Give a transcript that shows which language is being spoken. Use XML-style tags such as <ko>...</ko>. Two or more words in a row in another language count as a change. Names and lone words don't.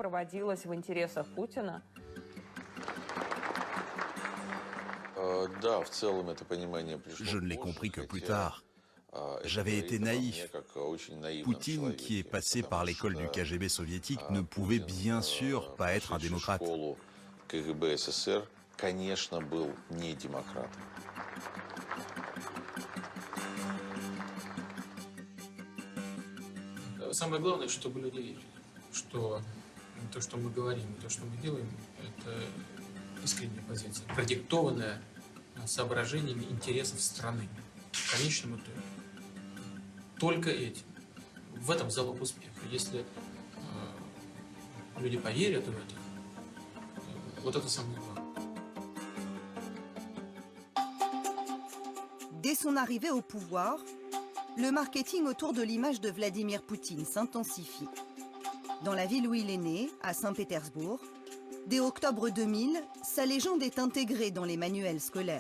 <fr>Je ne l'ai compris que plus tard. J'avais été naïf. Poutine, qui est passé par l'école du KGB soviétique, ne pouvait bien sûr pas être un démocrate.</fr> <ru>Самое главное, чтобы люди видели, что то, что мы говорим, то, что мы делаем, это искренняя позиция, продиктованная соображениями интересов страны. В конечном итоге. Только этим. В этом залог успеха. Если люди поверят в это, вот это самое главное.</ru> <fr>Dès son arrivée au pouvoir, le marketing autour de l'image de Vladimir Poutine s'intensifie. Dans la ville où il est né, à Saint-Pétersbourg, dès octobre 2000, sa légende est intégrée dans les manuels scolaires.</fr>